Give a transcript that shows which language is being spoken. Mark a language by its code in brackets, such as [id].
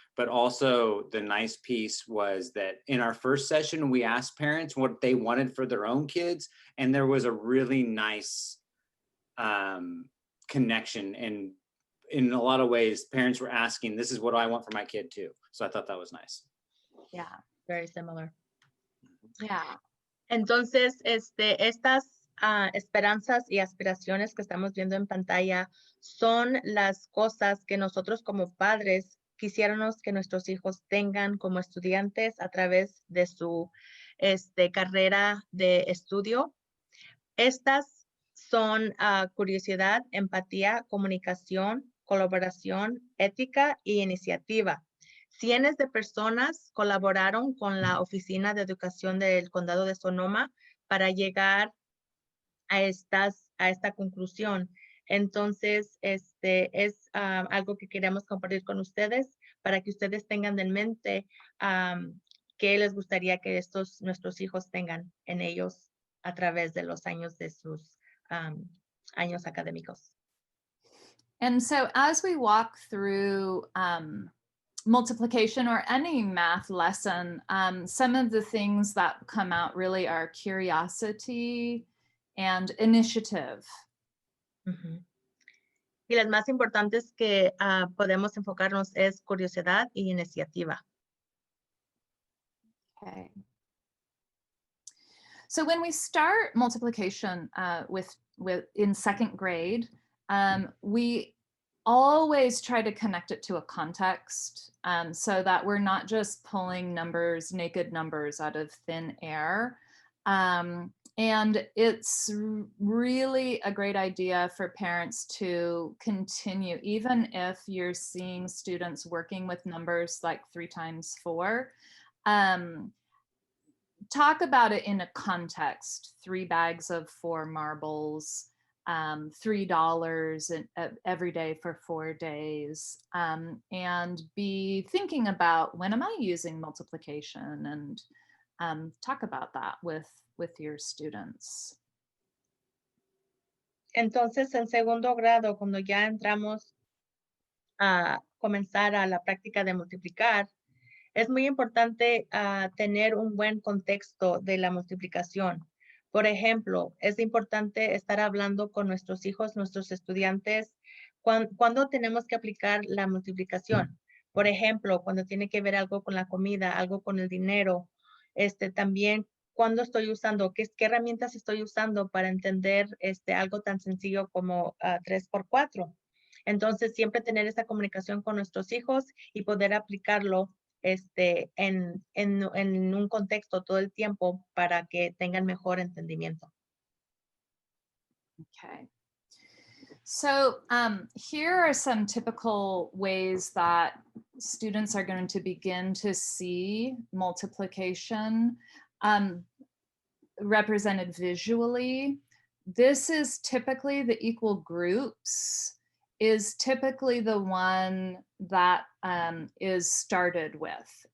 [en] But also the nice piece was that in our first session, we asked parents what they wanted for their own kids. And there was a really nice connection. And in a lot of ways, parents were asking, this is what I want for my kid too. So I thought that was nice. Yeah. Very similar. Yeah. [es] Entonces, estas esperanzas y aspiraciones que estamos viendo en pantalla son las cosas que nosotros como padres quisiéramos que nuestros hijos tengan como estudiantes a través de su carrera de estudio. Estas son curiosidad, empatía, comunicación, colaboración, ética y iniciativa. Cientos de personas colaboraron con la Oficina de Educación del Condado de Sonoma para llegar a esta conclusión. Entonces, es algo que queremos compartir con ustedes para que ustedes tengan en mente qué les gustaría que nuestros hijos tengan en ellos a través de los años de sus años académicos. [en] And so as we walk through multiplication or any math lesson, some of the things that come out really are curiosity and initiative. Ujú. [es] Y las más importantes que podemos enfocarnos es curiosidad y iniciativa. [en] Okay. So when we start multiplication with in 2nd grade, we always try to connect it to a context so that we're not just pulling numbers, naked numbers out of thin air. And it's really a great idea for parents to continue, even if you're seeing students working with numbers like 3 times 4. Talk about it in a context. 3 bags of 4 marbles, $3 every day for 4 days, and be thinking about, when am I using multiplication, and talk about that with your students. [es] Entonces, en segundo grado, cuando ya entramos a comenzar a la práctica de multiplicar, es muy importante tener un buen contexto de la multiplicación. Por ejemplo, es importante estar hablando con nuestros hijos, nuestros estudiantes, cuando tenemos que aplicar la multiplicación. Por ejemplo, cuando tiene que ver algo con la comida, algo con el dinero, también cuando estoy usando, qué herramientas estoy usando para entender algo tan sencillo como 3 por 4. Entonces, siempre tener esa comunicación con nuestros hijos y poder aplicarlo en un contexto todo el tiempo para que tengan mejor entendimiento. [en] Okay. So here are some typical ways that students are going to begin to see multiplication represented visually. This is typically the equal groups is typically the one that is started with.